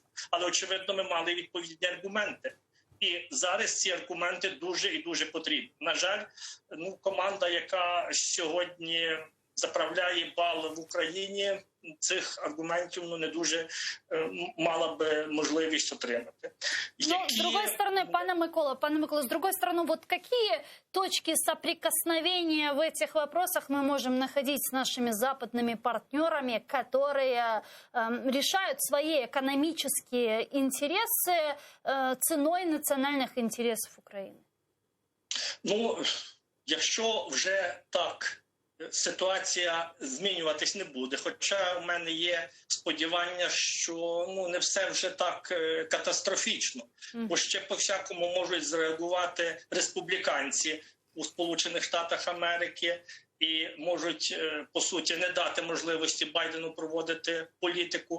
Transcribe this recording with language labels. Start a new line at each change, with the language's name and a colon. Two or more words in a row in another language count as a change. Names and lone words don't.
Ukrainian: Але, очевидно, ми мали відповідні аргументи. І зараз ці аргументи дуже і дуже потрібні. На жаль, команда, яка сьогодні заправляє бал в Україні, цих аргументів не дуже мала би можливість отримати.
Russian: Но, с другой стороны,
Ukrainian: пане Микола,
Russian: с другой стороны, вот какие точки соприкосновения в этих вопросах мы можем находить с нашими западными партнерами, которые решают свои экономические интересы ценой национальных интересов Украины?
Ukrainian: Ну, якщо вже так ситуація змінюватись не буде, хоча в мене є сподівання, що не все вже так катастрофічно, бо ще по-всякому можуть зреагувати республіканці у Сполучених Штатах Америки і можуть, по суті, не дати можливості Байдену проводити політику.